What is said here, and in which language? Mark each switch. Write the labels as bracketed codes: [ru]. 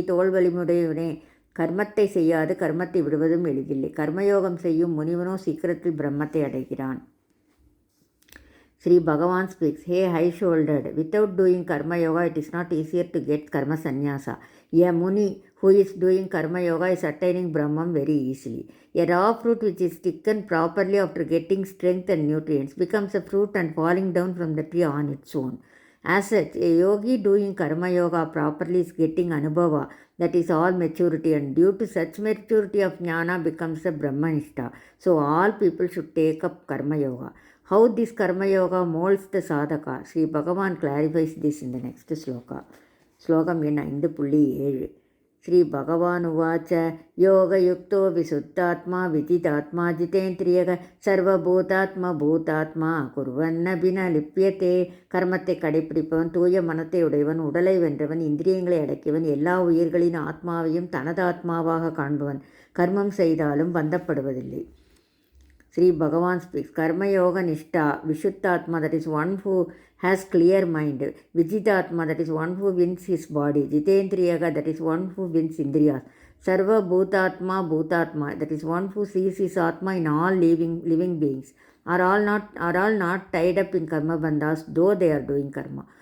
[ta] தோல்வலிமுடையவனே, கர்மத்தை செய்யாது கர்மத்தை விடுவதும் எளிதில்லை. கர்மயோகம் செய்யும் முனிவனோ சீக்கிரத்தில் பிரம்மத்தை அடைகிறான். [en] Sri Bhagavan speaks, Hey high-shouldered, without doing karma yoga it is not easier to get karma sannyasa. A muni who is doing karma yoga is attaining Brahman very easily. A raw fruit which is taken properly after getting strength and nutrients becomes a fruit and falling down from the tree on its own. As such, a yogi doing karma yoga properly is getting anubhava, that is all maturity, and due to such maturity of jnana becomes a brahmanishta. So all people should take up karma yoga. How this karma yoga molds the sadhaka, Sri Bhagavan clarifies this in the next sloka. [sa] Slokam எண் 5.7. Sri Bhagavan uvacha yoga yukto visuddhatma vijitatma jitendriyaga sarvabhutatma bhutatma kurvanna bina lipyate. [ta] கர்மத்தை கடைப்பிடிப்பவன், தூய மனத்தை உடையவன், உடலை வென்றவன், இந்திரியங்களை அடக்கியவன், எல்லா உயிர்களின் ஆத்மாவையும் தனது ஆத்மாவாக காண்பவன், கர்மம் செய்தாலும் பந்தப்படுவதில்லை. [en] Sri Bhagavan speaks, Karma Yoga Nishta, Vishuddhatma, that is one who has clear mind, Vijitatma, that is one who wins his body, Jitendriyaga, that is one who wins Indriyas, Sarva Bhutatma, Bhutatma, that is one who sees his Atma in all living beings, are all not tied up in karma bandhas, though they are doing karma.